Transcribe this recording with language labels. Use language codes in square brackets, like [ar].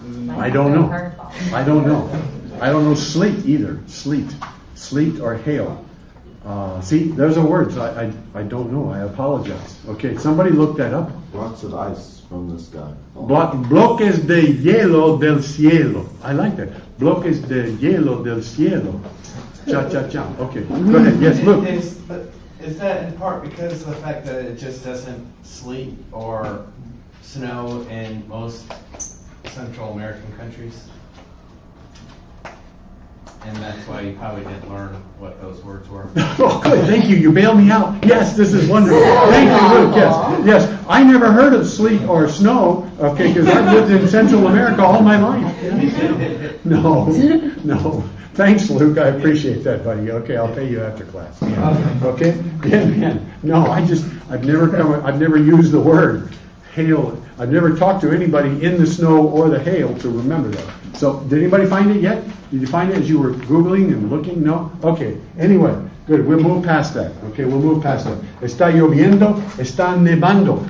[en] I don't know. I don't know sleet either. Sleet or hail. See, those are words I don't know. I apologize. Okay, somebody look that up. Blocks of ice from the sky. [es] Bloques de hielo del cielo. I like that. Bloques de hielo del cielo. [en] Cha. Okay, go ahead. Yes, look. Is that in part because of the fact that it just doesn't sleet or snow in most Central American countries? And that's why you probably didn't learn what those words were. Oh, good. Thank you. You bailed me out. Yes, this is wonderful. Thank you, Luke. Yes. I never heard of sleet or snow, okay, because I've lived in Central America all my life. No. Thanks, Luke. I appreciate that, buddy. Okay, I'll pay you after class. Okay? Yeah. No, I've never used the word hail. I've never talked to anybody in the snow or the hail to remember that. So, did anybody find it yet? Did you find it as you were Googling and looking? No? Okay. Anyway, good. We'll move past that. Okay, we'll move past that. [es] Está lloviendo, está nevando.